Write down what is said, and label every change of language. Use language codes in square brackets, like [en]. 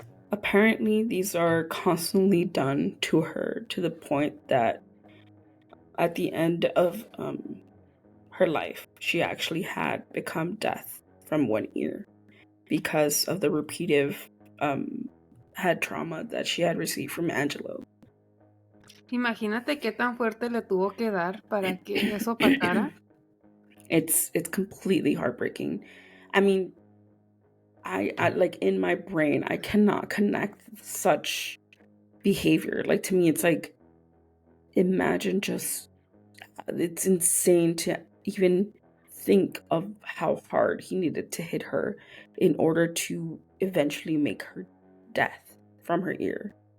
[en] Apparently, these are constantly done to her to the point that at the end of her life, she actually had become deaf from one ear because of the repetitive head trauma that she had received from Angelo. [es] Imagínate qué tan fuerte le tuvo que dar para que eso pasara. [en] It's completely heartbreaking. I mean, I like in my brain, I cannot connect such behavior. Like, to me, it's like, imagine just, it's insane to even think of how hard he needed to hit her in order to eventually make her deaf from her ear.